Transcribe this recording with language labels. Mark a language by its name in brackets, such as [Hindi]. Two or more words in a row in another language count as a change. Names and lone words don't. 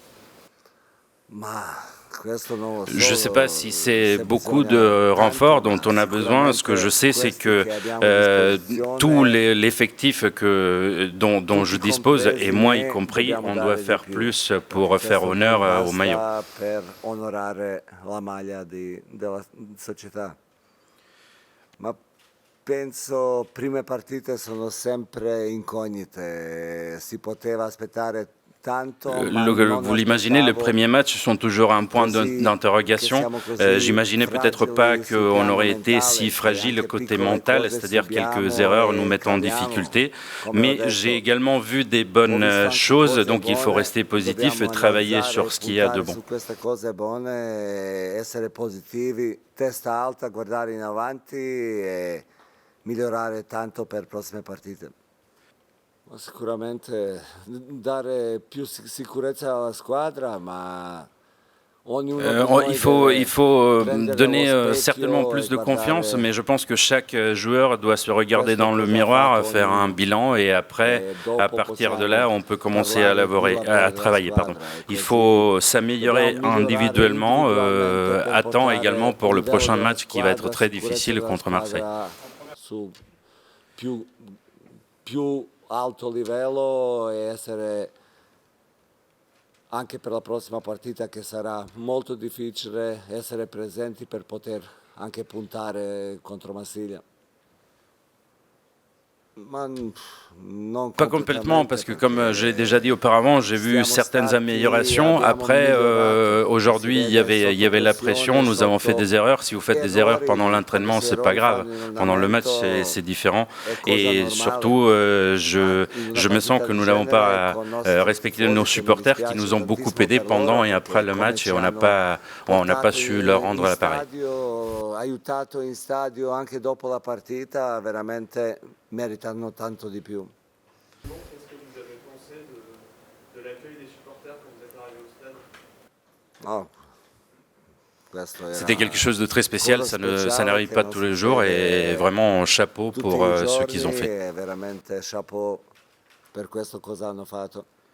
[French] Je ne sais pas si c'est beaucoup de renforts dont on a besoin. Ce que je sais, c'est que tout l'effectif dont je dispose, et moi y compris, on doit faire plus pour faire honneur au maillot. [Italian] Penso prime partite sono sempre incognite. Si poteva aspettare. [French] Vous l'imaginez, les premiers matchs sont toujours un point d'interrogation. J'imaginais peut-être pas qu'on aurait été si fragile côté mental, c'est-à-dire quelques erreurs nous mettent en difficulté. Mais j'ai également vu des bonnes choses, donc il faut rester positif et travailler sur ce qu'il y a de bon. [Italian] Essere positivi, testa alta, guardare in avanti e migliorare tanto per prossime partite. Sicuramente dare più sicurezza alla squadra, ma [French] il faut donner certainement plus de confiance, mais je pense que chaque joueur doit se regarder dans le miroir, faire un bilan et après, à partir de là, on peut commencer à travailler. Il faut s'améliorer individuellement, à temps également pour le prochain match qui va être très difficile contre Marseille. [Italian] Alto livello e essere anche per la prossima partita che sarà molto difficile essere presenti per poter anche puntare contro Marsiglia. [French] Pas complètement, parce que comme j'ai déjà dit auparavant, j'ai vu certaines améliorations. Après, aujourd'hui, il y avait la pression, nous avons fait des erreurs. Si vous faites des erreurs pendant l'entraînement, c'est pas grave. Pendant le match, c'est différent. Et surtout, je me sens que nous n'avons pas respecté nos supporters qui nous ont beaucoup aidés pendant et après le match et on n'a pas su leur rendre l'appareil. [Italian] Aiutato in stadio anche dopo la partita, veramente meritano tanto di più. [French] Qu'est-ce que vous avez pensé de l'accueil des supporters quand vous êtes arrivé au stade? C'était quelque chose de très spécial, ça n'arrive pas tous les jours et vraiment chapeau pour ce qu'ils ont fait. [Italian] Veramente chapeau per questo cosa hanno fatto.